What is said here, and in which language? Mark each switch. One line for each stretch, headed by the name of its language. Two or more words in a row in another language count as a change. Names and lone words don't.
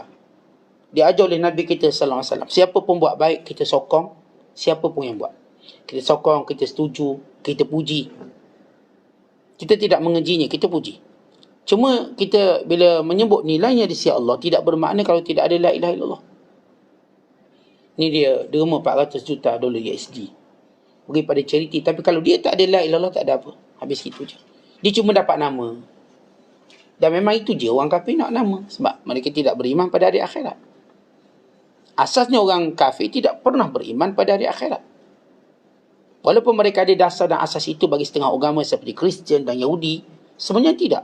Malay: Diajar oleh Nabi kita SAW. Siapa pun buat baik, kita sokong. Siapa pun yang buat. Kita sokong, kita setuju, kita puji. Kita tidak mengejinya, kita puji. Cuma kita bila menyebut nilainya di sisi Allah, tidak bermakna kalau tidak ada
Arabic: لا إله إلا الله.
Malay: Ini dia derma 400 juta dolar USD. Bagi pada charity. Tapi kalau dia tak ada
Arabic: لا إله إلا الله,
Malay: tak ada apa. Habis itu je. Dia cuma dapat nama. Dan memang itu je orang kafir nak nama. Sebab mereka tidak beriman pada hari akhirat. Asasnya orang kafir tidak pernah beriman pada hari akhirat. Walaupun mereka ada dasar dan asas itu bagi setengah agama seperti Kristian dan Yahudi, sebenarnya tidak.